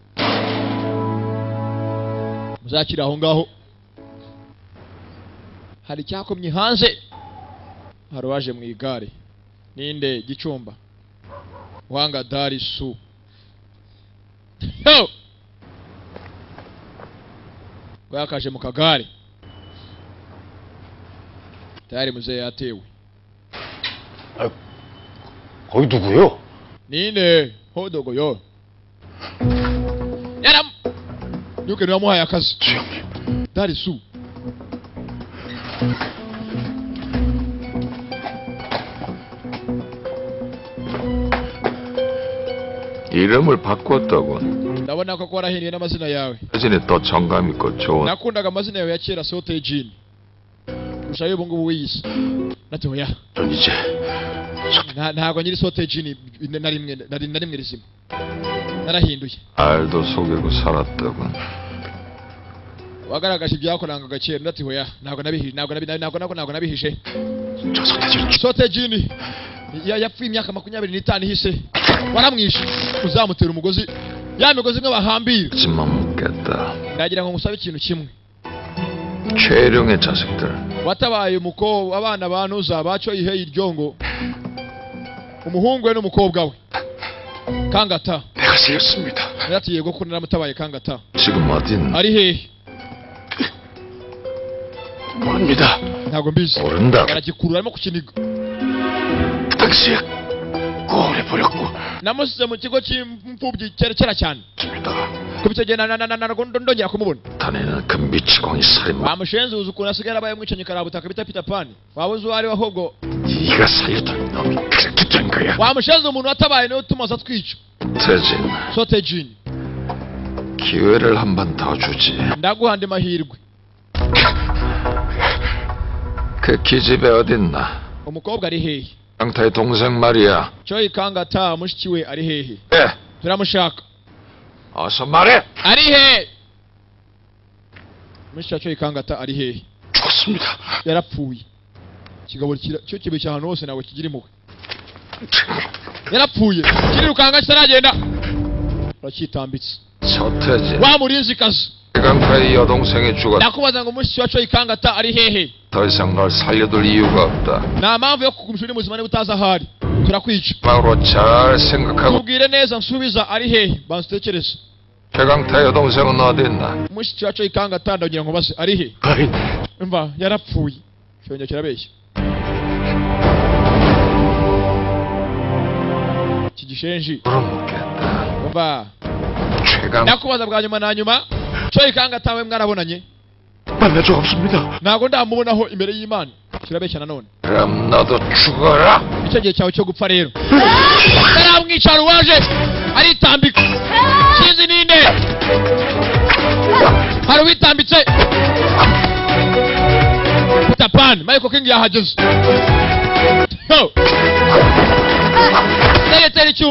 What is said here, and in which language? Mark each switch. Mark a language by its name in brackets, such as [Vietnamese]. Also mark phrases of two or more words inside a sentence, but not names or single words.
[Kinyarwanda] muzakira aho ngaho hari cyakomye hanze hari waje mu igare ninde gicumba wanga Darisu yo wakaje mu kagare tayari muzee yatewe [Korean] 거기 누구요? [Kinyarwanda] ninde hodogoyo yaram yuke ni wamuhaye akazi [Korean] 주영님. [Kinyarwanda] Darisu [Korean] 이름을 바꿨다군. [Kinyarwanda] ndabona ko warahinduye n'amazina yawe [Korean] 사진에 더 정감 있고 좋은. [Kinyarwanda] nakundaga amazina yawe ya kera sote jini kurusha y'ubu ngubu wiyise natoya [Korean] 전 이제 [Kinyarwanda] ntago nyiri sote jini na rimwe rizima narahinduye [Korean] 알도 속이고 살았다군. [Kinyarwanda] wagaragaje ibyakorangaga kera ndati hoya ntago nabihishe [Korean] 저 서태지를 [Kinyarwanda] sote jini yapfuye imyaka 25 ihise waramwishe uzamutera umugozi ya migozi imwe bahambira [Korean] 하지만 묻겠다. [Kinyarwanda] ndagira ngo ngusabe ikintu kimwe [Korean] 최룡의 자식들. [Kinyarwanda] watabaye umukobwa abana banuza baco iheye iryongo umuhungu we n'umukobwa we kangata [Korean] 내가 세였습니다. [Kinyarwanda] ndati yego ko naramutabaye kangata [Korean] 지금 어딘? [Kinyarwanda] ari hehe [Korean] 모릅니다. [Kinyarwanda] ntago mbizi [Korean] 모른다. [Kinyarwanda] aragikurura arimo kukiniga [Korean] 그 당시에 꼬내버렸고 [Kinyarwanda] namusize mu kigo cy'imfubyi kera cyane [Korean] 있습니다. [Kinyarwanda] kubicegena ndongera kumubona [Korean] 자네는 그 미치광이 살인마. [Kinyarwanda] bamushenze uzi ukuntu asigaye arabaye mwicanyi karabutaka bita Peter Pan waba uzi uwo ari we ahubwo [Korean] 네가 살렸던 놈이 그렇게 된 거야. [Kinyarwanda] wamushenze umuntu watabaye niwe utuma aza twica [Korean] 태진. [Kinyarwanda] sote jini [Korean] 기회를 한 번 더 주지. [Kinyarwanda] ndaguha andi mahirwe. [Korean] 그 기집애 어딨나? [Kinyarwanda] umukobwa ari hehe? [Korean] 강타의 동생 말이야. [Kinyarwanda] Choi Kangata mushiki we ari hehe? [Korean] 예, [Kinyarwanda] turamushaka. [Korean] 어서 말해. [Kinyarwanda] ari hehe? mushiki wa Choi Kangata ari hehe? [Korean] 죽었습니다. [Kinyarwanda] yarapfuye. kigabo cyo kibe cyane hose nawe kigira impuhwe. yarapfuye. kirirukanga kitaragenda. Uracyitambitse. [Korean] 서태진. [Kinyarwanda] wa murinzikazi. [Korean] 강타의 여동생이 죽었다. [Kinyarwanda] ndakubaza ngo mushiki wa Choi Kangata ari hehe? [Korean] 더 이상 널 살려둘 이유가 없다. [Kinyarwanda] nta mpamvu yo kugumisha uri muzima niba utazi ahari. turakwica. [Korean] 마음으로 잘 생각하고. [Kinyarwanda] tubwire neza nsubiza ari hehe? banza utekereze. [Korean] 최강타 여동생은 어디 있나? [Kinyarwanda] mushiki wa Choi Kangata ndagira ngo baze ari he? [Korean] 아이, [Kinyarwanda] umva yarapfuye. cyongera kirabeshya. kigishenji. [Korean] 물어먹겠다. [Kinyarwanda] umva [Korean] 최강 [Kinyarwanda] ndakubaza bwa nyuma na nyuma. Choi Kangata we mwarabonanye? [Korean] 만난 적 없습니다. [Kinyarwanda] ntago ndamubonaho imbere y'Imana. kirabeshya nanone. [Korean] 그럼 너도 죽어라. [Kinyarwanda] icyo gihe cyawe cyo gupfa rero. taramwicara uwaje aritambika. sinzi ninde. hari uwitambitse. Peter Pan. Michael King yahageze. Tera icyuma.